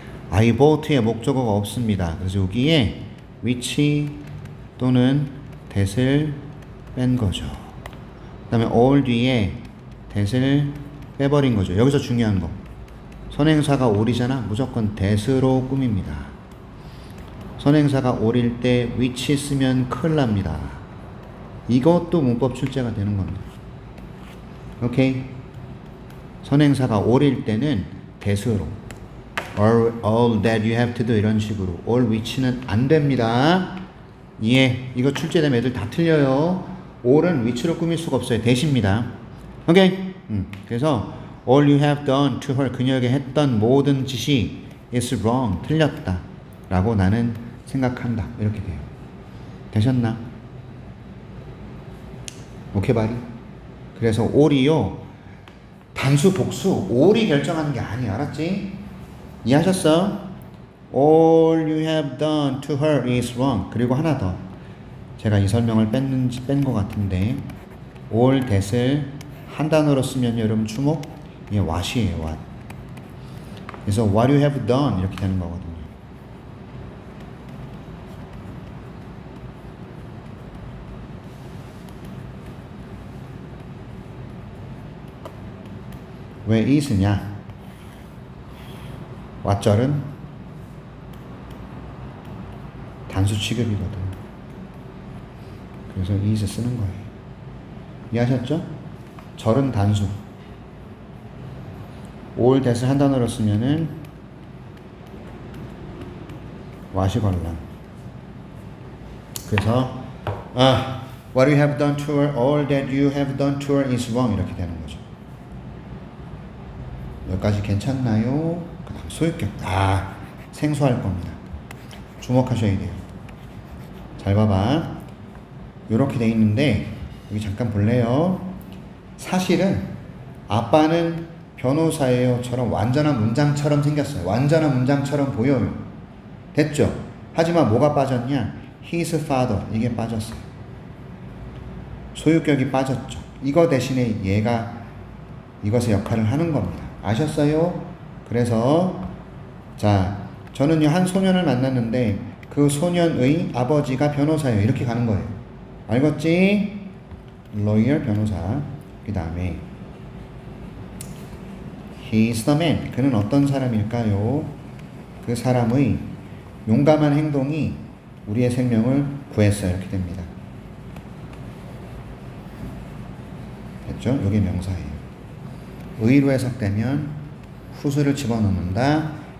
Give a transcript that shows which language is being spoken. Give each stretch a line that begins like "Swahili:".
English: I bought
Korean: 의 목적어가 없습니다. 그래서 여기에 which 또는 that을 뺀 거죠. 그 다음에 all 뒤에 that을 빼버린 거죠. 여기서 중요한 거. 선행사가 all이잖아. 무조건 that으로 꾸밉니다. 선행사가 all일 때 which 쓰면 큰일 납니다. 이것도 문법 출제가 되는 겁니다. 오케이? 선행사가 all일 때는 that으로
English: all that you have to do
Korean: 이런 식으로 all which는 안 됩니다. 예, 이거 출제되면 애들 다 틀려요. all은 which로 꾸밀 수가 없어요. that입니다. 오케이? 그래서
English: all you have done to her
Korean: 그녀에게 했던 모든 짓이
English: is wrong
Korean: 틀렸다 라고 나는 생각한다 이렇게 돼요. 되셨나? 오케이 바리? 그래서 all이요 단수 복수 all이 결정하는 게 아니야. 알았지? 이해하셨어?
English: all you have done to her is wrong.
Korean: 그리고 하나 더 제가 이 설명을 뺀 것 같은데 all that을 한 단어로 쓰면 여러분 주목 이게 what이에요. what. 그래서
English: what you have done
Korean: 이렇게 되는 거거든요. 왜 is냐? what절은 단수 취급이거든. 그래서 is 쓰는 거예요. 이해하셨죠? 절은 단수. all that을 한 단어로 쓰면은 what이 걸랑. 그래서
English: what you have done to her, all that you have done to her is wrong
Korean: 이렇게 되는 거죠. 여기까지 괜찮나요? 그 다음 소유격. 생소할 겁니다. 주목하셔야 돼요. 잘 봐봐. 요렇게 돼 있는데 여기 잠깐 볼래요? 사실은 아빠는 변호사예요처럼 완전한 문장처럼 생겼어요. 완전한 문장처럼 보여요. 됐죠? 하지만 뭐가 빠졌냐? His father 이게 빠졌어요. 소유격이 빠졌죠. 이거 대신에 얘가 이것의 역할을 하는 겁니다. 아셨어요? 그래서 자 저는요 한 소년을 만났는데 그 소년의 아버지가 변호사예요. 이렇게 가는 거예요. 알겠지? lawyer 변호사. 그 다음에
English: he is the man.
Korean: 그는 어떤 사람일까요? 그 사람의 용감한 행동이 우리의 생명을 구했어요. 이렇게 됩니다. 됐죠? 이게 명사예요. 의로 해석되면 후수를 집어넣는다.